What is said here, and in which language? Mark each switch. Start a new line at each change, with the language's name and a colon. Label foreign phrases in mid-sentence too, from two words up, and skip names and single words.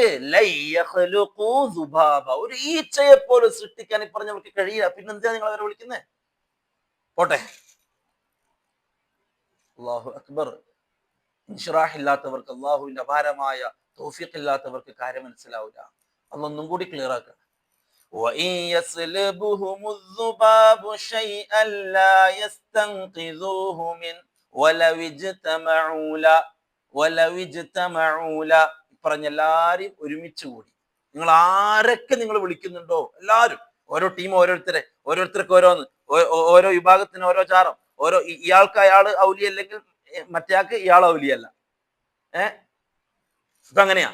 Arabic: لن يخلقوا ذبابا,
Malayalam: ഒരു ഈച്ചയെപ്പോലും സൃഷ്ടിക്കാൻ ഈ പറഞ്ഞവർക്ക് കഴിയില്ല. പിന്നെന്തിനാ നിങ്ങൾ അവരെ വിളിക്കുന്നത്? പോട്ടെ.
Arabic: الله أكبر.
Malayalam: ഇൻഷിറാഹ് ഇല്ലാത്തവർക്ക്, അള്ളാഹുവിന്റെ അപാരമായ തൗഫീഖ് ഇല്ലാത്തവർക്ക് കാര്യം മനസ്സിലാവില്ല. അതൊന്നും കൂടി ക്ലിയർ ആക്കുക.
Arabic: وَإِنْ يَسْلُبْهُمُ الذُّبَابُ شَيْئًا لَا يَسْتَنْقِذُوهُ مِنْهُ وَلَوِ اجْتَمَعُوا لَهُ.
Malayalam: പറഞ്ഞ എല്ലാവരും ഒരുമിച്ച് കൂടി, നിങ്ങൾ ആരൊക്കെ നിങ്ങൾ വിളിക്കുന്നുണ്ടോ എല്ലാവരും, ഓരോ ടീം, ഓരോരുത്തർക്ക് ഓരോന്ന്, ഓരോ വിഭാഗത്തിന് ഓരോ ചാരം, ഓരോ ഇയാൾക്ക് അയാള് ഔലിയ അല്ലെങ്കിൽ മറ്റേയാൾക്ക് ഇയാൾ ഔലിയല്ല. ഇപ്പൊ അങ്ങനെയാ.